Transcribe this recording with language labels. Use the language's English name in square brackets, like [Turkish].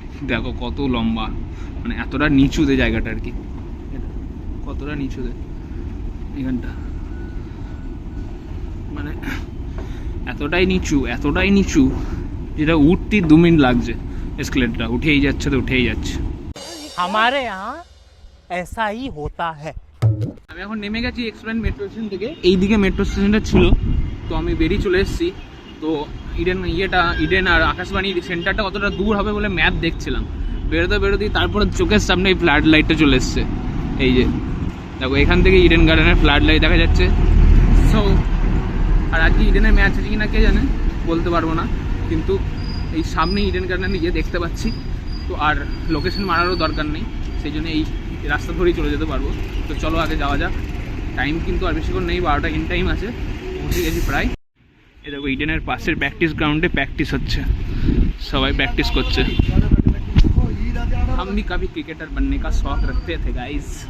[Bangla] দেখো কত লম্বা, মানে এতটা নিচুতে জায়গাটা আর কি, কতটা নিচুতে এখানটা, মানে এতটাই নিচু যেটা উঠতে 2 মিনিট লাগছে। এসকেলেটরটা উঠেই যাচ্ছে তো উঠেই যাচ্ছে। [Hindi] हमारे यहाँ ऐसा ही होता है। [Bangla] আমি এখন নেমে গেছি এক্সপ্লেন মেট্রো স্টেশন থেকে, এইদিকে মেট্রো স্টেশনটা ছিল, তো আমি বেরিয়ে চলে এসেছি। তো ইডেন আর আকাশবাণী সেন্টারটা কতটা দূর হবে বলে ম্যাপ দেখছিলাম, বেরোতেই তারপরে চোখের সামনে এই ফ্ল্যাড লাইটটা চলে এসছে। এই যে দেখো, এখান থেকে ইডেন গার্ডেনের ফ্ল্যাড লাইট দেখা যাচ্ছে। সো আর আজকে ইডেনের ম্যাচ আছে কিনা কে জানে, বলতে পারবো না, কিন্তু এই সামনে ইডেন গার্ডেনে গিয়ে দেখতে পাচ্ছি। তো আর লোকেশন মারারও দরকার নেই, সেই জন্য এই রাস্তা ধরেই চলে যেতে পারবো। তো চলো আগে যাওয়া যাক, টাইম কিন্তু আর বেশিক্ষণ নেই, 12টা ইন টাইম আছে, পৌঁছে গেছি প্রায়। এই দেখো ইডেনের পাশের প্র্যাকটিস গ্রাউন্ডে প্র্যাকটিস হচ্ছে, সবাই প্র্যাকটিস করছে। [Hindi] हम भी कभी क्रिकेटर बनने का शौक रखते थे गाइस।